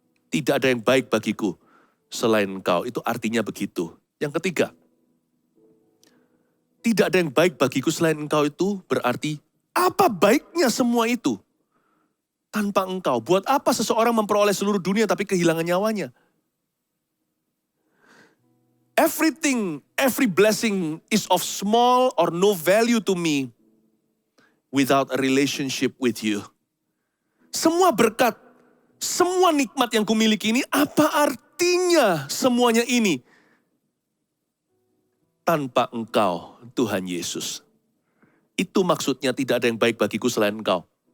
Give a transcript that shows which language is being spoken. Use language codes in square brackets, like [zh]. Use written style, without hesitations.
[id] Tidak ada yang baik bagiku selain Engkau. Itu artinya begitu. Yang ketiga, tidak ada yang baik bagiku selain Engkau itu berarti apa baiknya semua itu tanpa Engkau. Buat apa seseorang memperoleh seluruh dunia tapi kehilangan nyawanya? [en] Everything, every blessing is of small or no value to me without a relationship with you. [id] Semua berkat, semua nikmat yang kumiliki ini, apa artinya semuanya ini? Tanpa Engkau, Tuhan Yesus. Itu maksudnya tidak ada yang baik bagiku selain Engkau.